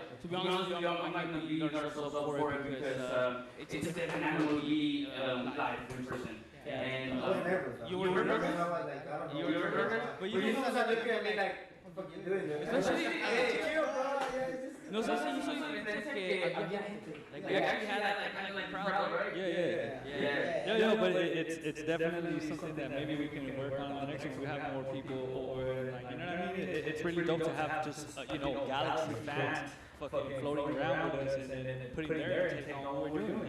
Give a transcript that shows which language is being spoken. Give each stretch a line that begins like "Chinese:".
English: To be honest with you, I'm not going to beat ourselves up for it because it's definitely live in person. And you were nervous? You were nervous? But you didn't look at me like, what the fuck you doing? Especially,
Spanish: No sé si hizo diferencia que había gente.
English: Like we actually had that kind of like crowd, right? Yeah, but it's definitely something that maybe we can work on the next week. We have more people over, like, you know what I mean? It's really dope to have just Galaxy fans fucking floating around with us and then putting their take on what we're doing.